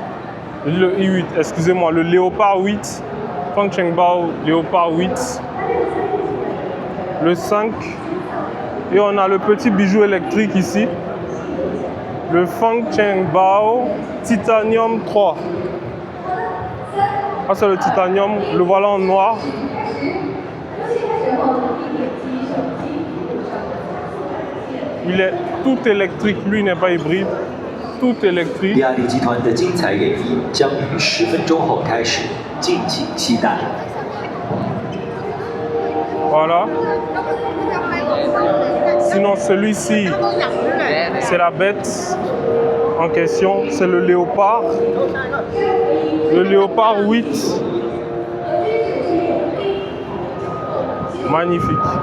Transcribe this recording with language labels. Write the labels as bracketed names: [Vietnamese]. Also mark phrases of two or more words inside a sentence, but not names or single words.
[French] Le I8, excusez-moi, le Léopard 8, Feng Cheng Bao Léopard 8, le 5, et on a le petit bijou électrique ici, le Feng Cheng Bao Titanium 3. Ah, c'est le titanium, le voilà en noir. Il est tout électrique, lui n'est pas hybride. Tout électrique. [Chinese] 比亚迪集团的精彩演绎将于10分钟后开始，敬请期待。 [French] Voilà. Sinon, celui-ci, c'est la bête en question. C'est le Léopard. Le Léopard 8. Magnifique.